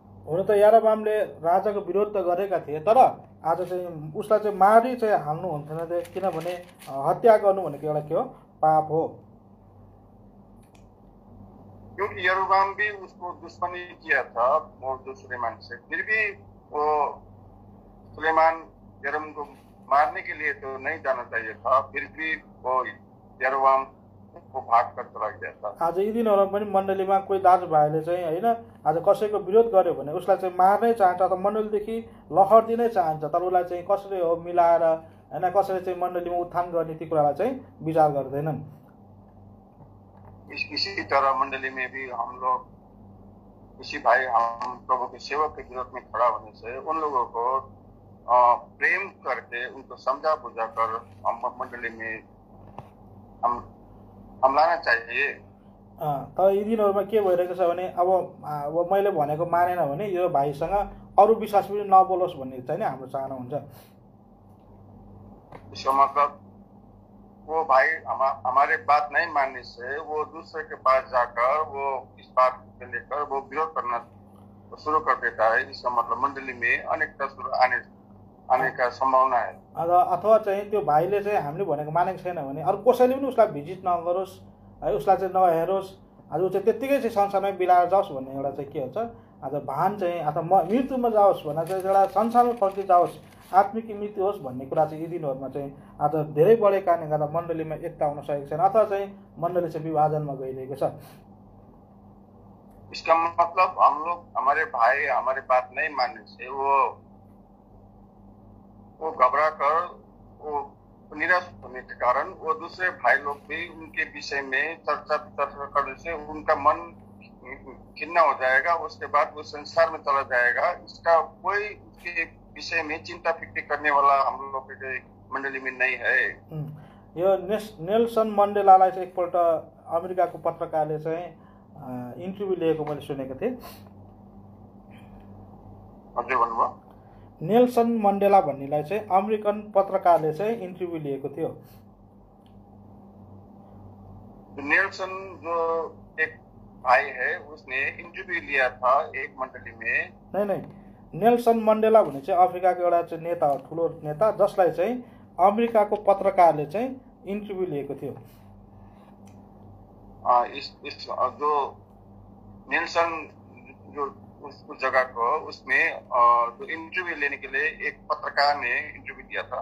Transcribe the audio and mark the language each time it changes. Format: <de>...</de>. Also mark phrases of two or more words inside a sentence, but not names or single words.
<ne>हुन त यारोबामले राजाको विरोध त गरेका थिए, तर आज चाहिँ उसलाई चाहिँ मारी चाहिँ हाल्नु हुन्थेन थियो, किनभने हत्या गर्नु भनेको एउटा के हो, पाप हो।</ne> <hi>क्योंकि यरोबाम भी उसको दुश्मनी किया था जो सुलेमान से, फिर भी वो सुलेमान यरोबाम को मारने के लिए तो नहीं जाना चाहिए था, फिर भी वो यरोबाम को भाग कर चला गया था।</hi> <ne>आज यी दिनहरूमा पनि मण्डलीमा कोही दाजुभाइले चाहिँ होइन आज कसैको विरोध गर्यो भने उसलाई चाहिँ मार्नै चाहन्छ अथवा मण्डलीदेखि लहर दिनै चाहन्छ, तर उसलाई चाहिँ कसरी हो मिलाएर होइन कसरी चाहिँ मण्डलीमा उत्थान गर्ने ती कुरालाई चाहिँ विचार गर्दैनन्।</ne> <hi>इसी तरह मंडली में भी हम लोग किसी भाई हम प्रभु के सेवक के विरोध में खड़ा होने से उन लोगों को प्रेम करके उनको समझा बुझा कर हम मंडली में हम लाना चाहिए।</hi> <ne>तर यी दिनहरूमा के भइरहेको छ भने अब मैले भनेको मानेन भने यो भाइसँग अरू विश्वास पनि नबोलोस् भन्ने चाहिँ नि हाम्रो चाहना हुन्छ।</ne> <hi>इसका मतलब वो भाई हमारे बात नहीं मानने से वो दूसरे के पास जाकर वो इस बात को लेकर वो विरोध करना शुरू कर देता है। इसका मतलब मंडली में अनेकता आने का संभावना है।</hi> <ne>अथवा चाहिँ त्यो भाइले चाहिँ हामीले भनेको मानेको छैन भने अरू कसैले पनि उसलाई भिजिट नगरोस् है, उसलाई चाहिँ नहेरोस्, आज ऊ चाहिँ त्यत्तिकै चाहिँ संसारमै बिलाएर जाओस् भन्ने एउटा चाहिँ के हुन्छ आज भान चाहिँ अथवा मृत्युमा जाओस् भन्दा चाहिँ एउटा संसारमा फर्की जाओस्, आत्मिक मृत्यु होस् भन्ने कुरा चाहिँ यी दिनहरूमा चाहिँ आज धेरै बढेको कारणले गर्दा मण्डलीमा एकता हुन सकेको छैन अथवा चाहिँ मण्डली चाहिँ विभाजनमा गइरहेको छ।</ne> <hi>इसका मतलब हम लोग हमारे भाई हमारे बात नहीं मानने से वो घबरा कर वो निराश होने के कारण वो दूसरे भाई लोग भी उनके विषय में चर्चा करने से उनका मन खिन्ना हो जाएगा, उसके बाद वो संसार में चला जाएगा। इसका कोई उसके विषय में चिंता फिक्र करने वाला हम लोग के मंडली में नहीं है।</hi> <ne>यो नेल्सन मण्डेलालाई चाहिँ एकपल्ट अमेरिकाको पत्रकारले चाहिँ इन्टरभ्यू लिएको मैले सुनेको थिएँ। नेल्सन मण्डेला भन्नेलाई चाहिँ अमेरिकन पत्रकारले चाहिँ इन्टरभ्यू लिएको थियो।</ne> <hi>नेल्सन जो एक भाई है उसने इंटरव्यू लिया था एक मंडली में।</hi> <ne>नहीं नेल्सन मण्डेला भन्ने चाहिँ अफ्रिकाको एउटा चाहिँ नेता हो, ठुलो नेता, जसलाई चाहिँ अमेरिकाको पत्रकारले चाहिँ इन्टरभ्यू लिएको थियो।</ne> <hi>इस जो नेल्सन जो उस जगह को उसमें जो इंटरव्यू लेने के लिए एक पत्रकार ने इंटरव्यू दिया था।</hi>